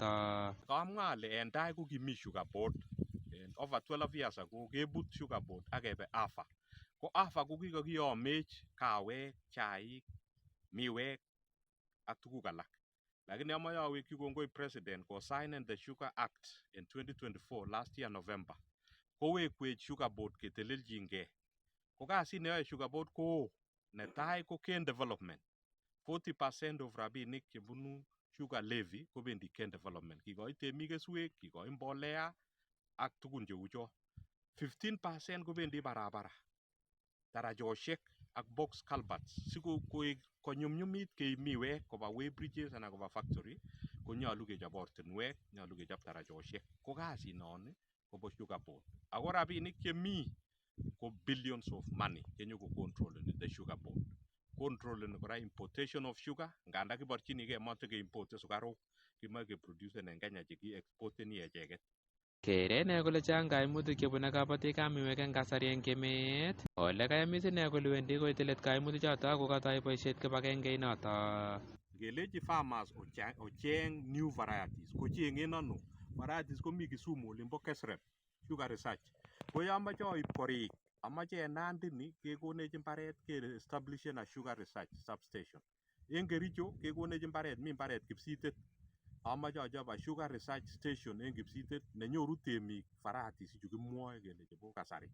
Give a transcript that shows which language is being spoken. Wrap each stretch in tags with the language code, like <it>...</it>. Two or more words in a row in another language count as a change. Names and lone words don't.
<kln>Kamwa ale en tai ko kimi Sugar Board</kln> <en>over 12 years ago</en> <kln>kebut Sugar Board ak kebe AFA. Ko AFA ko kikakiyomech kawek, chaik, miwek ak tuguk alak. Lakini amache awekyi kongoi president ko signen</kln> <en>the Sugar Act in 2024 last year November.</en> <kln>Kowekwech Sugar Board keteleljingei. Ko kasit neyoe Sugar Board ko netai ko</kln> <en>cane development.</en> <kln>40% of rabinik chebunu</kln> <en>sugar levy</en> <kln>kobendi</kln> <en>cane development.</en> <kln>Kikoi temik keswek, kikoi mbolea ak tugun cheu cho. 15% kobendi barabara, darajoshek ak</kln> <en>box culverts.</en> <kln>Siko konyumnyumit keib miwek koba</kln> <en>way bridges</en> <kln>anan koba factory, konyolu kechob ortinwek, nyolu kechob darajoshek. Ko kasit non kobo Sugar Board. Ako rabinik chemi ko</kln> <en>billions of money</en> <kln>kenyo ko controleni the Sugar Board. Controleni kora</kln> <en>importation of sugar,</en> <kln>nganda kiborchinigei mate ke importe sukaruk, kimoe ke produce en Kenya cheki exporteni echeket. Kere ne kole chang kaimutik chebune kabatikab miwek eng kasari eng emet. Ole kayamis ine kole wendi koite let kaimutik choto ako katoi boisiet kibagenge noto. Ngelechi farmers ocheng</kln> <en>new varieties,</en> <kln>kocheng'en ano? Varieties komi Kisumu olimbo Kesrep, Sugar Research. Ko yomoche oib korik, amache en Nandi ni kekonech mbaret ke establishen</kln> <en>a Sugar Research substation.</en> <kln>En Kericho kekonech mbaret, mi mbaret Kipsitet. Amache achob a Sugar Research Station en Kipsitet nenyoru temik varieties chu kimwoe kele chebo kasari.</kln>